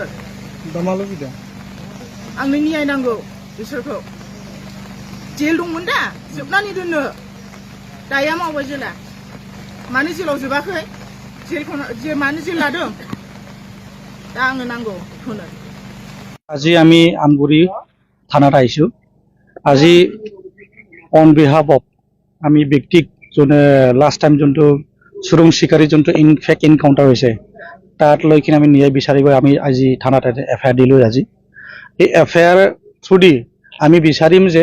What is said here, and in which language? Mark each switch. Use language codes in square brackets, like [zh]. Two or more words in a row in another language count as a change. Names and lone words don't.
[brx] दा मा लुबैदों आंनो न्याय नांगौ बिसोरखौ जेल दंमोन दा जोबनानै दोननो दाया मावबाय जेला मानो जेलाव जोबाखै मानो जेल लादों दा आंनो नांगौ बेखौनो [as] আজি আমি আমগুৰি থানাত আহিছোঁ আজি [en] on behalf of [as] আমি ব্যক্তিক যোনে [en] last time [as] যোনটো চোৰাং চিকাৰী যোনটো [en] fake encounter [as] হৈছে তাত লৈ কিনে আমি ন্যায় বিচাৰিব আমি আজি থানাত FIR দিলোঁ আজি এই FIR থ্ৰুদি আমি বিচাৰিম যে